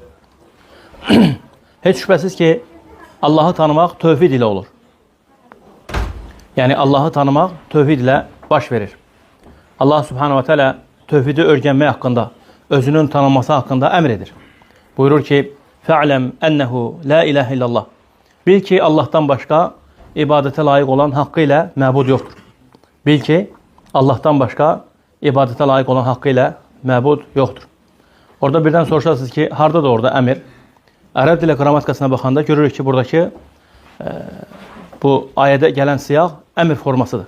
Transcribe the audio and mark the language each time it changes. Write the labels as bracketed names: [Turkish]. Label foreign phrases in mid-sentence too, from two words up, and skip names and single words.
[Azerbaijani] Heç şübhəsiz ki, Allahı tanımaq tövhid ilə olur. Yəni, Allahı tanımaq tövhid ilə baş verir. Allah [Arabic] سبحانه وتعالى [Azerbaijani] tövhidi öyrənmək haqqında, özünün tanınması haqqında əmr edir. Buyurur ki, [Arabic] فَعْلَمْ أَنَّهُ لَا إِلَهِ إِلَّا اللّٰهِ [Azerbaijani] Bil ki, Allahdan başqa ibadətə layiq olan haqqı ilə məbud yoxdur. Bil ki, Allahdan başqa ibadətə layiq olan haqqı ilə məbud yoxdur. Orada birdən soruşarsınız ki, harada da orada əmir? Ərəb dilə qrammatikasına baxanda görürük ki, buradakı bu ayədə gələn siyaq əmir formasıdır.